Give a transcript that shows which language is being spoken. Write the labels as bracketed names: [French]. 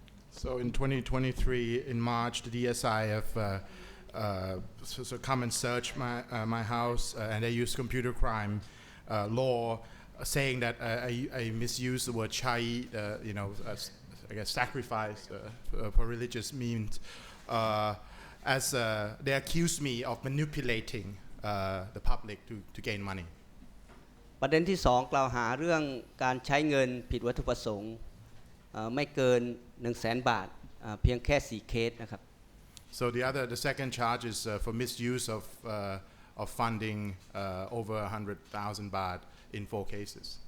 [English] So in 2023 in March the DSI have so come and search my house and they use computer crime law saying that I misuse the word shahid I guess sacrifice for religious means as they accuse me of manipulating the public to gain money [Thai] ประเด็นที่2กล่าวหาเรื่องการใช้เงินผิดวัตถุประสงค์ไม่เกิน 100,000 บาทเพียงแค่4เคสนะครับ [English] So the second charge is for misuse of funding over 100,000 baht in 4 cases.